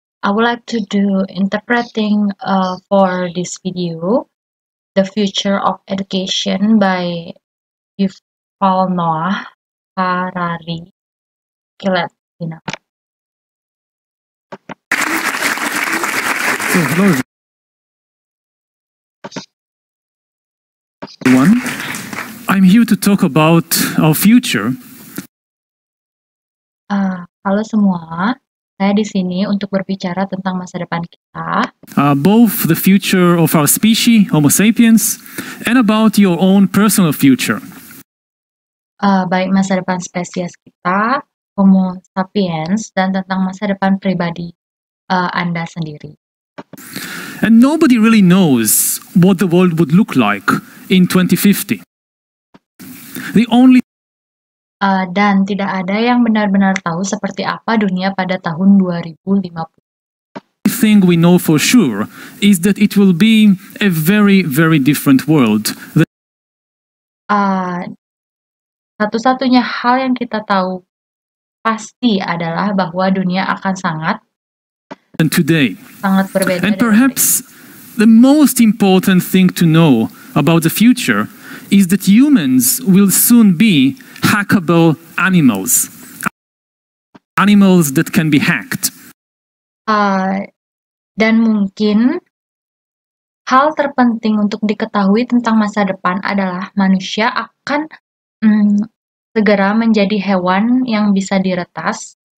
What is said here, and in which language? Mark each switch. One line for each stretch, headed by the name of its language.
English: I would like to do interpreting for this video, The Future of Education by Yuval Noah Harari. Okay, let's begin now. So, hello everyone. I'm here to talk about our future.
Indonesian: Halo semua, saya di sini untuk berbicara tentang masa depan kita.
English: Both the future of our species, Homo sapiens, and about your own personal future.
Indonesian: Baik masa depan spesies kita, Homo sapiens, dan tentang masa depan pribadi Anda sendiri.
English: And nobody really knows what the world would look like in 2050. The only
Indonesian: Dan tidak ada yang benar-benar tahu seperti apa dunia pada tahun 2050.
English: thing we know for sure is that it will be a very, very different world.
Indonesian: Satu-satunya hal yang kita tahu pasti adalah bahwa dunia akan sangat
English: Today.
Indonesian: berbeda.
English: And perhaps the most important thing to know about the future is that humans will soon be hackable animals. Animals that can be hacked.
Indonesian: Dan mungkin hal terpenting untuk diketahui tentang masa depan adalah manusia akan segera menjadi hewan yang bisa diretas.